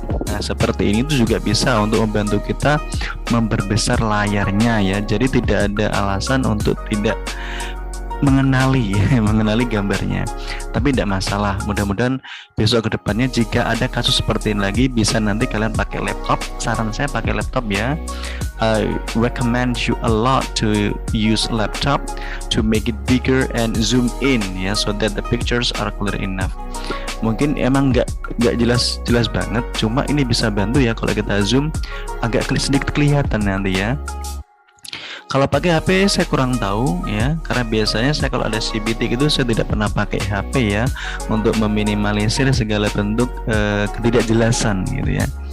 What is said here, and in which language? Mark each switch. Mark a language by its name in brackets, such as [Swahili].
[Indonesian] Nah, seperti ini tuh juga bisa untuk membantu kita memperbesar layarnya ya. Jadi tidak ada alasan untuk tidak mengenali gambarnya, tapi tidak masalah. Mudah-mudahan besok ke depannya jika ada kasus seperti ini lagi, bisa nanti kalian pakai laptop. Saran saya pakai laptop ya. [English] I recommend you a lot to use laptop to make it bigger and zoom in ya, so that the pictures are clear enough. [Indonesian] Mungkin emang nggak jelas banget, cuma ini bisa bantu ya kalau kita zoom agak sedikit kelihatan nanti ya. Kalau pakai HP saya kurang tahu ya, karena biasanya saya kalau ada CBT gitu saya tidak pernah pakai HP ya, untuk meminimalisir segala bentuk ketidakjelasan gitu ya.